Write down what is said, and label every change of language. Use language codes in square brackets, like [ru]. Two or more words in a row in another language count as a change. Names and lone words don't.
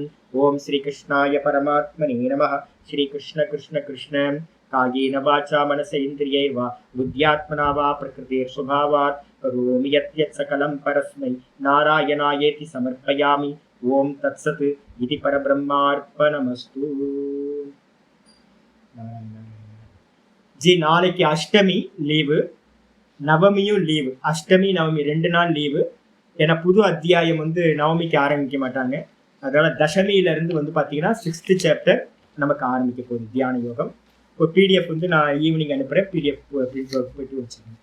[sa] ओम श्रीकृष्णाय परमात्मने नमः. श्रीकृष्ण कृष्ण कृष्ण कायेन वाचा मनसेन्द्रियैर्वा बुद्ध्यात्मना वा प्रकृतेर्स्वभावात् करोमि यत् सकलं परस्मै नारायणायेति समर्पयामि. ओम तत्सत् इति परब्रह्मार्पणमस्तु. [ta] जी நாளைக்கு அஷ்டமி லீவு, நவமியும் லீவு. அஷ்டமி நவமி 2 நாள் லீவு. ஏன்னா புது அத்தியாயம் வந்து நவமிக்கு ஆரம்பிக்க மாட்டாங்க. அதனால தசமியிலிருந்து வந்து பார்த்தீங்கன்னா 6th சாப்டர் நமக்கு ஆரம்பிக்க போகுது தியான யோகம். ஒரு பிடிஎஃப் வந்து நான் ஈவினிங் அனுப்புகிறேன், [en] PDF print out [ta] போயிட்டு வச்சுருக்கேன்.